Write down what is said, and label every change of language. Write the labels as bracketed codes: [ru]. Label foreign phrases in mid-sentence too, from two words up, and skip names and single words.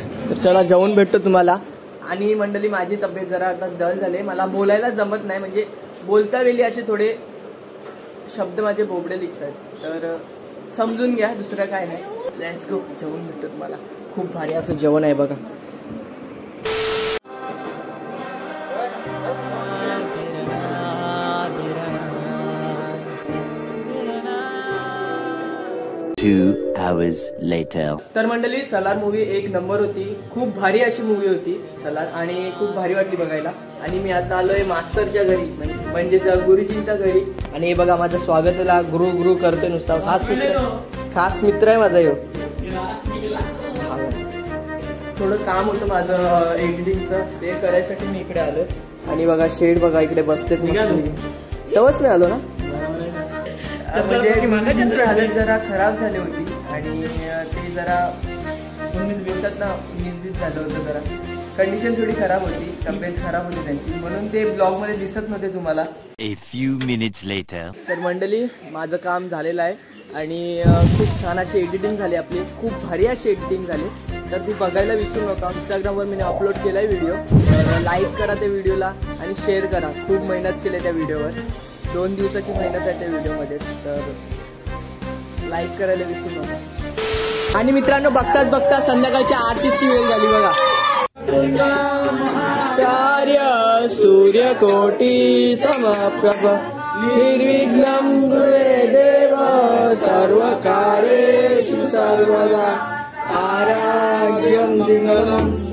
[mr] तर चला जेवून भेटतो तुम्हाला. आणि मंडळी, माझी तब्येत जरा आता जळ झाली, मला बोलायला जमत नाही, म्हणजे बोलता वेळी असे थोडे शब्द माझे बोबडे निघतात, तर समजून घ्या, दुसरं काय नाही. [en] Let's go. [mr] जेवून भेटतो तुम्हाला. खूप भारी असं जेवण आहे बघा. [en] Two hours later. [mr] तर मंडळी, सलार मूवी एक नंबर होती. खूप भारी अशी मूवी होती सलार, आणि खूप भारी वाटली बघायला. आणि मी आता आलोय मास्तरच्या घरी, म्हणजेच गुरुजींच्या घरी. आणि हे बघा माझं स्वागताला गुरु करतोय नुसता. खास मित्र आहे माझा ह्यो. थोडं काम होतं माझं एडिटिंगचं, ते करायसाठी मी इकडे आलोय. आणि बघा शेड बघा इकडे बसतेत. तेव्हाच मी आलो ना, म्हणजे हालत जरा खराब झाली होती आणि ते जरा दिवसात ना मिसबीत झालं होतं. जरा कंडिशन थोडी खराब होती, तब्येत खराब होती त्यांची, म्हणून ते ब्लॉग मध्ये दिसत नव्हते तुम्हाला. [en] A few minutes later. [mr] तर मंडळी, माझं काम झालेलं आहे आणि खूप छान अशी एडिटिंग झाली आपली. खूप भारी अशी एडिटिंग झाली, तर ती बघायला विसरू नका. इंस्टाग्रामवर मी अपलोड केला आहे व्हिडिओ, तर लाईक करा त्या व्हिडिओला आणि शेअर करा. खूप मेहनत केली त्या व्हिडिओवर, 2 दिवसाची मेहनत आहे त्या व्हिडिओमध्ये, तर लाईक करायला विसरू नका. आणि मित्रांनो, बघता संध्याकाळच्या आरतीची वेळ झाली बघा. [sa] कार्य सूर्यकोटी समप्रभ निर्विघ्नं कुरु देव सर्वकार्येषु सर्वदा आरोग्यं दिनम्.